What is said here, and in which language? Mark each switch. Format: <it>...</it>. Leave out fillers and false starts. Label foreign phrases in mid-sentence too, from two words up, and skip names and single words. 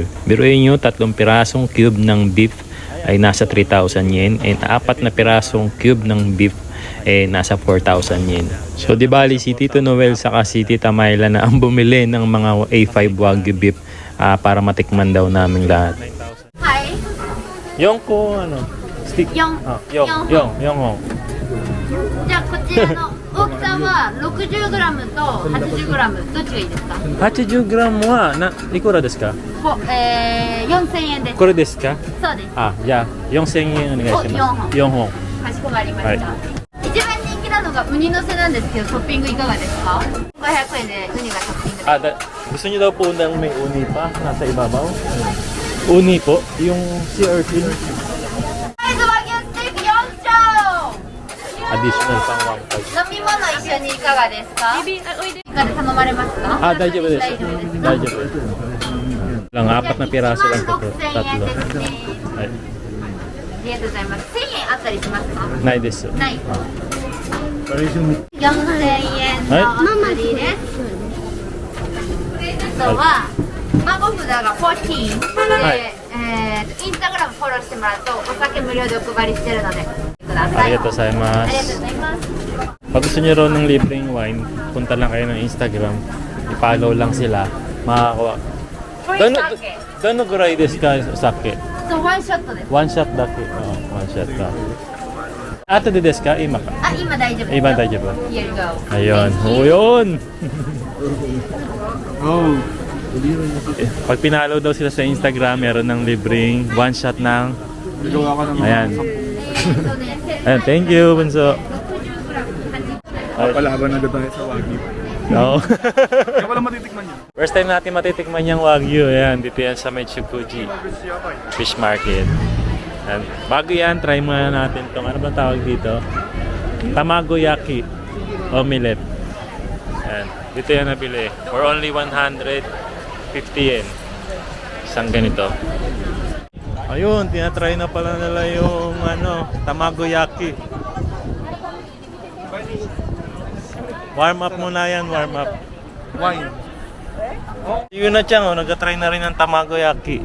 <tl>Biruin nyo, 3 pirasong cube ng beef ay nasa 3,000 yen and 4 na pirasong cube ng beef nasa 4,000 yen. So di bali si Tito Noel saka si Tita Myla na ang bumili ng mga A5 Wagyu beef para matikman daw namin lahat. Hi. Yung ko stick. Yung.</tl> <ja>Ja, こちらの大きさは 60g と 80g どっちがいいですか？ 80g はいくらですか 4000円です。これですかそうです。じゃあ4000円お願いします4本かしこまりました。一番人気なのがウニのせなんですけど、トッピングいかがですか？500円でウニがトッピングです。</ja> <tl>gusto niyo daw po ng may uni pa nasa ibabaw? Uni po? Yung</tl> <en>sea urchin?</en> <tl>Additional pang 1</tl> <ja>飲み物一緒にいかがですか？ Baby,おいで。いかが頼まれますか？大丈夫です大丈夫です。大丈夫です</ja> <tl>lang 4 na piraso lang po</tl> <ja>6000円</ja> <tl>tatlo</tl> <ja>ですね。はいありがとうございます。1000円あったりしますか？ないですない。4000円のお釣りです。あとは孫札が14で、インスタグラムフォローしてもらうとお酒無料でお配りしてるのでください。ありがとうございます. ありがとうございます。</ja> <tl>Pag gusto nyo raw ng libreng wine, punta lang kayo ng Instagram, i-follow lang sila,</tl> <en>Free sake.</en> <ja>どのぐらいですか、酒。</ja> <en>So one shot です。</en> <ja>ワンシャットだけ。ワンシャット。後でですか、今か。あ、今大丈夫。今大丈夫。</ja> <en>Here you go.</en> <tl>Ayun.</tl> <en>Thank</en> <tl>O</tl> <en>you.</en> <tl>yun. Pag pinalo daw sila sa Instagram, meron ng libreng</tl> <en>one shot</en> <tl>ng... Ayan. Ayan,</tl> <en>thank you,</en> <tl>Bunso. Palaban agad tayo sa Wagyu. No. Kaya wala matitikman yun.</tl> <en>First time</en> <tl>natin matitikman yung Wagyu. Ayan, dito yan sa Mechukuji Fish Market. Ayan. Bago yan, try muna natin itong, ano ba tawag dito? Tamagoyaki omelette. Ayan. Dito yan nabili.</tl> <en>For only 150 yen.</en> <tl>Isang ganito. Ayun, tinatry na pala nila yung tamagoyaki.</tl> <en>Warm up</en> <tl>muna yan,</tl> <en>warm up.</en> <tl>Wine. Yun na Chang, nag-try na rin ng tamagoyaki.</tl>